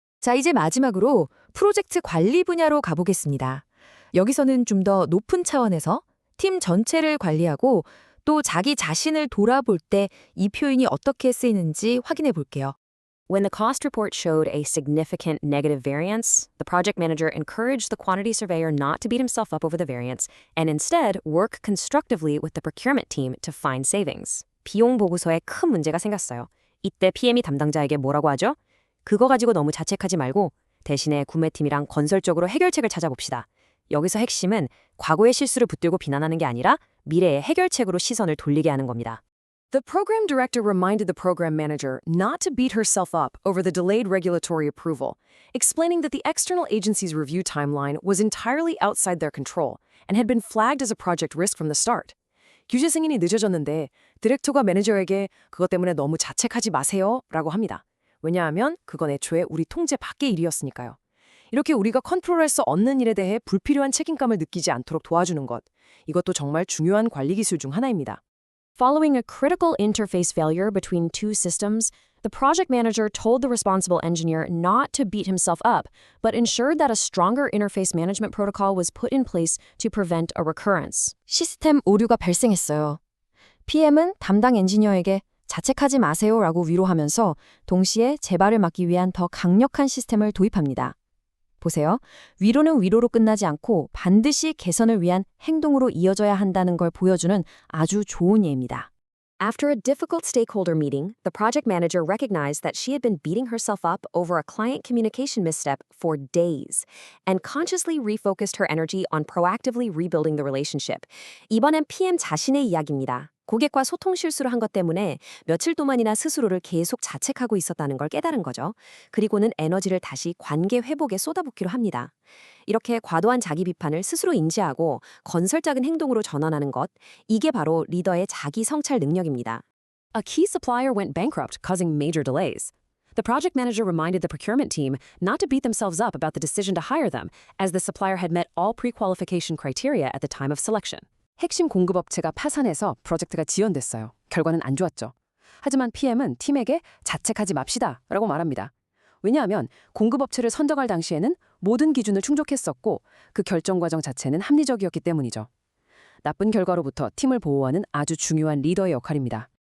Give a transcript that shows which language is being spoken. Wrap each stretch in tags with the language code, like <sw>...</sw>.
<ko>자, 이제 마지막으로 프로젝트 관리 분야로 가보겠습니다. 여기서는 좀 더 높은 차원에서 팀 전체를 관리하고 또 자기 자신을 돌아볼 때 이 표현이 어떻게 쓰이는지 확인해 볼게요.</ko> <en>When the cost report showed a significant negative variance, the project manager encouraged the quantity surveyor not to beat himself up over the variance and instead work constructively with the procurement team to find savings.</en> <ko>비용 보고서에 큰 문제가 생겼어요. 이때 PM이 담당자에게 뭐라고 하죠? 그거 가지고 너무 자책하지 말고 대신에 구매팀이랑 건설적으로 해결책을 찾아봅시다. 여기서 핵심은 과거의 실수를 붙들고 비난하는 게 아니라 미래의 해결책으로 시선을 돌리게 하는 겁니다.</ko> <en>The program director reminded the program manager not to beat herself up over the delayed regulatory approval, explaining that the external agency's review timeline was entirely outside their control and had been flagged as a project risk from the start.</en> <ko>규제 승인이 늦어졌는데 디렉터가 매니저에게 그것 때문에 너무 자책하지 마세요 라고 합니다. 왜냐하면 그건 애초에 우리 통제 밖의 일이었으니까요. 이렇게 우리가 컨트롤할 수 없는 일에 대해 불필요한 책임감을 느끼지 않도록 도와주는 것, 이것도 정말 중요한 관리 기술 중 하나입니다.</ko> <en>Following a critical interface failure between two systems, the project manager told the responsible engineer not to beat himself up, but ensured that a stronger interface management protocol was put in place to prevent a recurrence.</en> <ko>시스템 오류가 발생했어요. PM은 담당 엔지니어에게 자책하지 마세요라고 위로하면서 동시에 재발을 막기 위한 더 강력한 시스템을 도입합니다. 보세요. 위로는 위로로 끝나지 않고 반드시 개선을 위한 행동으로 이어져야 한다는 걸 보여주는 아주 좋은 예입니다.</ko> <en>After a difficult stakeholder meeting, the project manager recognized that she had been beating herself up over a client communication misstep for days and consciously refocused her energy on proactively rebuilding the relationship.</en> <ko>이번엔 PM 자신의 이야기입니다. 고객과 소통 실수를 한 것 때문에 며칠 동안이나 스스로를 계속 자책하고 있었다는 걸 깨달은 거죠. 그리고는 에너지를 다시 관계 회복에 쏟아붓기로 합니다. 이렇게 과도한 자기 비판을 스스로 인지하고 건설적인 행동으로 전환하는 것, 이게 바로 리더의 자기 성찰 능력입니다.</ko> <en>A key supplier went bankrupt, causing major delays. The project manager reminded the procurement team not to beat themselves up about the decision to hire them, as the supplier had met all pre-qualification criteria at the time of selection.</en> <ko>핵심 공급업체가 파산해서 프로젝트가 지연됐어요. 결과는 안 좋았죠. 하지만 PM은 팀에게 자책하지 맙시다 라고 말합니다. 왜냐하면 공급업체를 선정할 당시에는 모든 기준을 충족했었고 그 결정 과정 자체는 합리적이었기 때문이죠. 나쁜 결과로부터 팀을 보호하는 아주 중요한 리더의 역할입니다.</ko>